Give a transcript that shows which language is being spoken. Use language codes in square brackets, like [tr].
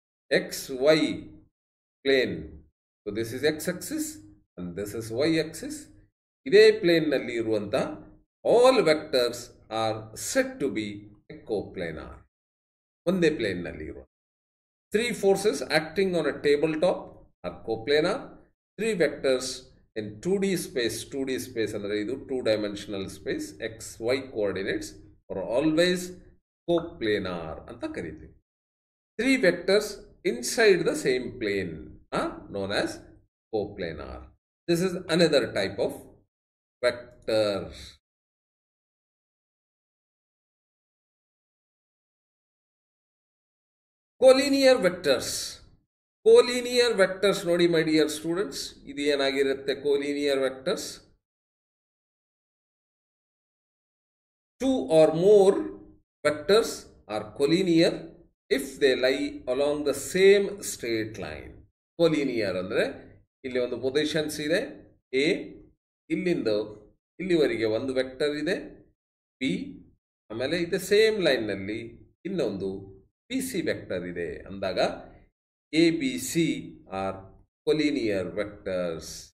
[en] X Y plane, so this is X axis and this is Y axis. [kn] ಇದೇ ಪ್ಲೇನ್ನಲ್ಲಿ ಇರುವಂಥ [en] all vectors are said to be a coplanar. [kn] ಒಂದೇ ಪ್ಲೇನ್ನಲ್ಲಿ ಇರುವ [en] 3 forces acting on a tabletop are coplanar. 3 vectors in 2D space, 2D space [kn] ಅಂದರೆ ಇದು [en] 2-dimensional space, x y coordinates are always coplanar [kn] ಅಂತ ಕರಿತೀವಿ. [en] 3 vectors inside the same plane are known as coplanar. This is another type of vector. Collinear vectors. [kn] Collinear vectors ನೋಡಿ [en] my dear students, [kn] ಇದು ಏನಾಗಿರುತ್ತೆ collinear vectors? [en] 2 or more vectors are collinear if they lie along the same straight line. [kn] Collinear ಅಂದರೆ ಇಲ್ಲಿ ಒಂದು positions ಇದೆ A, ಇಲ್ಲಿಂದ ಇಲ್ಲಿವರೆಗೆ ಒಂದು ವೆಕ್ಟರ್ ಇದೆ ಬಿ, ಆಮೇಲೆ ಇದು ಸೇಮ್ ಲೈನ್ನಲ್ಲಿ ಇನ್ನೊಂದು ಪಿ ಸಿ ವೆಕ್ಟರ್ ಇದೆ ಅಂದಾಗ [en] A B C are collinear vectors.